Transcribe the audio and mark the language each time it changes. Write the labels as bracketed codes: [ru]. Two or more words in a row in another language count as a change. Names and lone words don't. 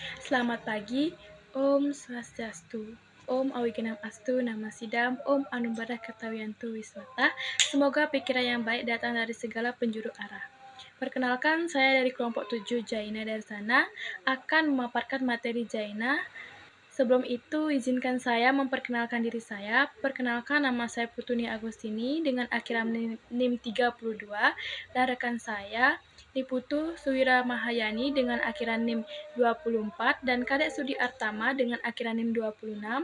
[id] Selamat pagi, [sa] Om Swastiastu, Om Awigenam Astu, Nama Sidam, Om Anumbara Kertawiantu Wiswata. [id] Semoga pikiran yang baik datang dari segala penjuru arah. Perkenalkan, saya dari kelompok 7 Jaina Darsana akan memaparkan materi Jaina. Sebelum itu, izinkan saya memperkenalkan diri saya. Perkenalkan, nama saya Putuni Agustini dengan akhiran NIM 32 dan rekan saya Niputu Suwira Mahayani dengan akhiran NIM 24 dan Kadek Sudi Artama dengan akhiran NIM 26.